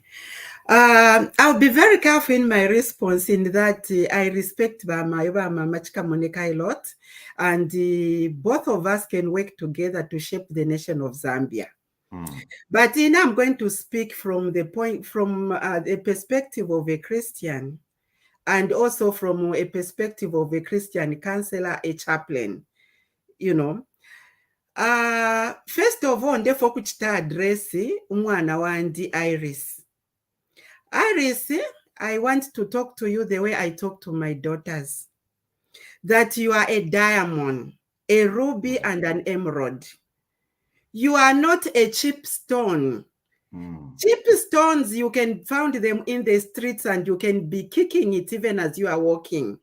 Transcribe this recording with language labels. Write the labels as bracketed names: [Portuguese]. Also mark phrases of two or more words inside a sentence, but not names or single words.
[English] I'll be very careful in my response in that I respect Mama Chika Monica a lot, and both of us can work together to shape the nation of Zambia. But I'm going to speak from the perspective of a Christian, and also from a perspective of a Christian counselor, a chaplain. You know, first of all, [Bemba] ndefo kuchita address umwana wandi Iris. [English] Iris, I want to talk to you the way I talk to my daughters. That you are a diamond, a ruby, and an emerald. You are not a cheap stone. Cheap stones, you can find them in the streets and you can be kicking it even as you are walking.